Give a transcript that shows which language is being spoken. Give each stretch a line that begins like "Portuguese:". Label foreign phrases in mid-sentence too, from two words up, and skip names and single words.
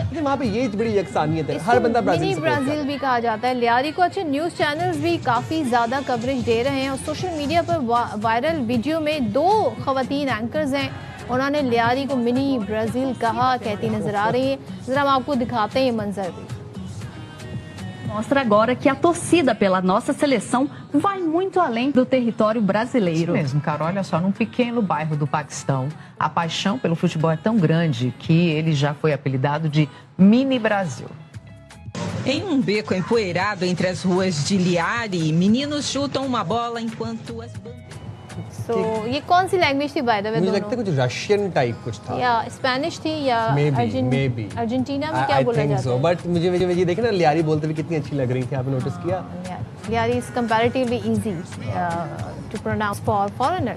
Urdu: وہاں پے یہ بڑی یکسانیت ہے، ہر بندہ منی برازیل بھی کہا جاتا ہے لیاری کو. اچھے
English: news channels
Urdu: بھی کافی زیادہ کوریج دے رہے ہیں اور
English: social media
Urdu: پر
English: viral video
Urdu: میں 2 خواتین اینکرز ہیں، انہوں نے لیاری کو منی برازیل کہا کہتی نظر آ رہی ہے. ذرا ہم آپ کو دکھاتے ہیں یہ منظر بھی.
Portuguese: Mostra agora que a torcida pela nossa seleção vai muito além do território brasileiro. Isso mesmo, Carol. Olha só, num pequeno bairro do Paquistão, a paixão pelo futebol é tão grande que ele já foi apelidado de Mini Brasil. Em um beco empoeirado entre as ruas de Liari, meninos chutam uma bola enquanto as
Urdu: So، یہ کون سی لینگویج تھی
English: by the way?
Urdu: مجھے لگتا ہے کچھ رشین ٹائپ کچھ تھا, یا اسپینش تھی یا ارجنٹینا میں کیا بولا جاتا ہے. بٹ مجھے یہ دیکھے نا لیاری بولتے ہوئے کتنی اچھی لگ رہی تھی. آپ نے نوٹس کیا?
English: Lyari is comparatively easy to pronounce for foreigners.